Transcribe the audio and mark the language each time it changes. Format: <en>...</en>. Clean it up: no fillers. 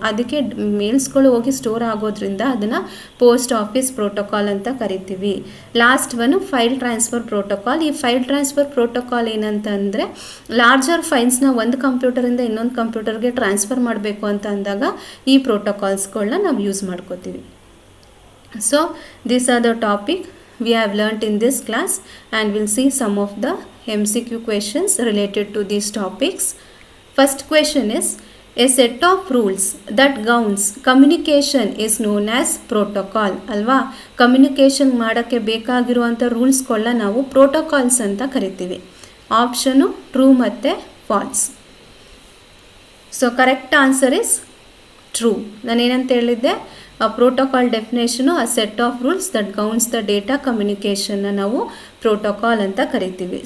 <kn>ಅದಕ್ಕೆ ಮೇಲ್ಸ್ಗಳು ಹೋಗಿ ಸ್ಟೋರ್ ಆಗೋದ್ರಿಂದ ಅದನ್ನು ಪೋಸ್ಟ್ ಆಫೀಸ್ ಪ್ರೋಟೋಕಾಲ್ ಅಂತ ಕರಿತೀವಿ. Last one file transfer protocol. ಈ ಫೈಲ್ ಟ್ರಾನ್ಸ್ಫರ್ ಪ್ರೋಟೋಕಾಲ್ ಏನಂತಂದರೆ ಲಾರ್ಜರ್ ಫೈಲ್ಸ್ನ ಒಂದು ಕಂಪ್ಯೂಟರಿಂದ ಇನ್ನೊಂದು ಕಂಪ್ಯೂಟರ್ಗೆ ಟ್ರಾನ್ಸ್ಫರ್ ಮಾಡಬೇಕು ಅಂತ ಅಂದಾಗ ಈ ಪ್ರೋಟೋಕಾಲ್ಸ್ಗಳನ್ನ ನಾವು ಯೂಸ್ ಮಾಡ್ಕೋತೀವಿ.</kn> <en>So these are the topic we have learnt in this class, and we'll see some of the MCQ questions related to these topics. First question is, a set of rules that governs communication is known as protocol.</en> <kn>ಅಲ್ವಾ, communication ಮಾಡೋಕ್ಕೆ ಬೇಕಾಗಿರುವಂಥ ರೂಲ್ಸ್ಗಳನ್ನ ನಾವು protocols ಅಂತ ಕರಿತೀವಿ. Option true ಮತ್ತು falls.</kn> <en>So correct answer is true.</en> <kn>ನಾನೇನಂತ ಹೇಳಿದ್ದೆ, ಆ protocol definition ಆ</kn> <en>set of rules that governs the data ಕಮ್ಯುನಿಕೇಷನ್ನ</en> <kn>ನಾವು ಪ್ರೋಟೋಕಾಲ್ ಅಂತ ಕರಿತೀವಿ.</kn>